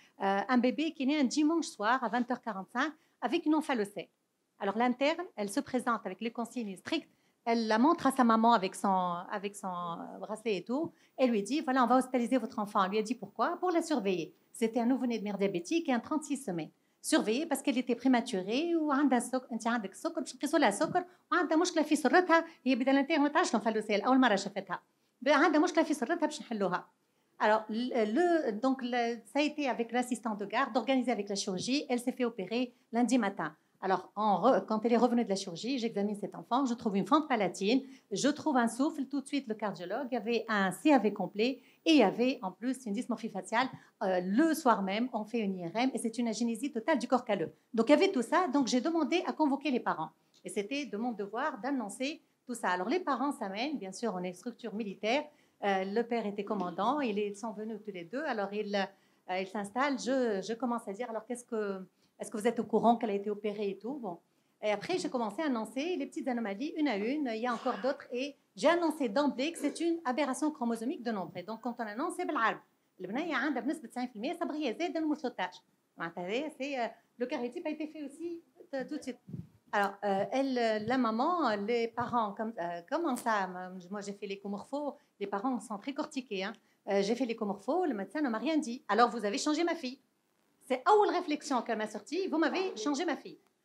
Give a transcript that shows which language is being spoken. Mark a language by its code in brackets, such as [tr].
[fr] Un bébé qui est né un dimanche soir à 20h45 avec une omphalocèle. Alors l'interne, elle se présente avec les consignes strictes. Elle la montre à sa maman avec son bracelet et tout. Elle lui dit, voilà, on va hospitaliser votre enfant. Elle lui a dit pourquoi? Pour la surveiller. C'était un nouveau-né de mère diabétique et un 36 semaines. Surveillée parce qu'elle était prématurée [ar] وعندها السكر انت عندك السكر باش نقيسوا لها سكر وعندها مشكله في سرتها هي بدها لانتير ما تعرفش الانفلوسيل اول مره شفتها عندها مشكله في سرتها باش نحلوها. [fr] Alors donc ça a été avec l'assistant de garde d'organiser avec la chirurgie. Elle s'est fait opérer lundi matin. Alors quand elle est revenue de la chirurgie, j'examine cet enfant, je trouve une fente palatine, je trouve un souffle, tout de suite le cardiologue, il y avait un CAV complet et il y avait en plus une dysmorphie faciale. Le soir même, on fait une IRM et c'est une agénésie totale du corps calleux. Donc il y avait tout ça, donc j'ai demandé à convoquer les parents. Et c'était de mon devoir d'annoncer tout ça. Alors les parents s'amènent, bien sûr on est structure militaire, le père était commandant, ils sont venus tous les deux, alors ils s'installent, je commence à dire, alors est-ce que vous êtes au courant qu'elle a été opérée et tout? Bon. Et après, j'ai commencé à annoncer les petites anomalies, une à une. Il y a encore d'autres. Et j'ai annoncé d'emblée que c'est une aberration chromosomique de nombre. Et donc, quand on annonce, c'est [ar] بالعرب. البنية عندها بنسبة 90% صبغية زايدة من 13. [fr] Le cariotype a été fait aussi tout de suite. Alors, la maman, les parents, comment ça? Moi, j'ai fait l'échomorpho. Les parents sont très cortiqués. Hein. J'ai fait l'échomorpho. Le médecin ne m'a rien dit. Alors, vous avez changé ma fille. C'est la réflexion qu'elle m'a sortie, vous m'avez changé ma fille.